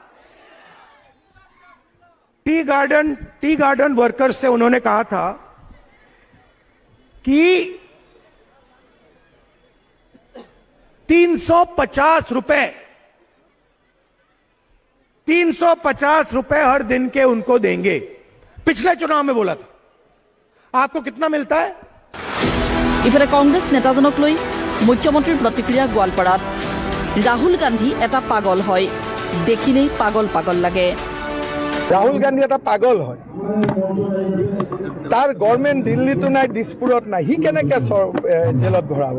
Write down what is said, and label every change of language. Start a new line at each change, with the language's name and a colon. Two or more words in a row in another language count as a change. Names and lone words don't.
English: tea garden workers
Hindi: से उन्होंने कहा था कि 350 रुपए हर दिन के उनको देंगे। पिछले चुनाव में बोला था। आपको कितना मिलता है?
Assamese: ইফালে কংগ্ৰেছ নেতাজনক লৈ মুখ্যমন্ত্ৰীৰ প্ৰতিক্ৰিয়া গোৱালপাৰাত। ৰাহুল গান্ধী এটা পাগল হয়, দেখিলেই পাগল পাগল লাগে। রাহুল গান্ধী এটা পাগল হয়। তাৰ গভৰ্ণমেণ্ট দিল্লীতো নাই, দিছপুৰত নাই, সি কেনেকে জেলত ভৰাব?